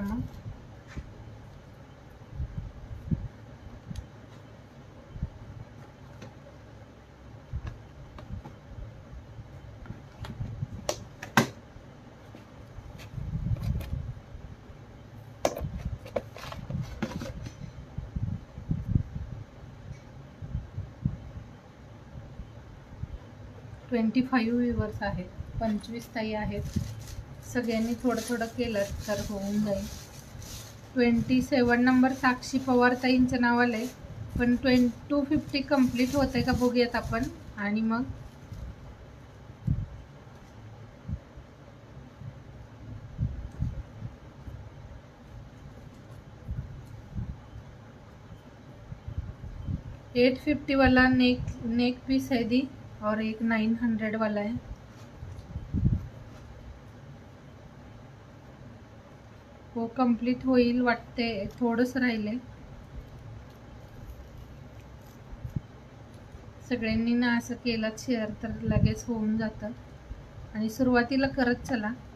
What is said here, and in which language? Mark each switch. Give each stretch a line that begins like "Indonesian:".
Marathi: मग $25 व्ह्यूवर्स आहेत, 25 ताई आहेत. सगळ्यांनी थोडं थोडं केलं तर होऊन जाईल. 27 नंबर साक्षी पवार ताईंचं नाव आलंय, पण 250 कंप्लीट होतंय का बघूयात आपण. आणि मग
Hindi: $850 वाला नेक पीस है दी, और एक 900 वाला है.
Marathi: वो कंप्लीट होईल वाटते, थोडंच राहिले. सगळ्यांनी ना असं केलं शेअर तर लगेच होऊन जातं. आणि सुरुवातीला करत चला.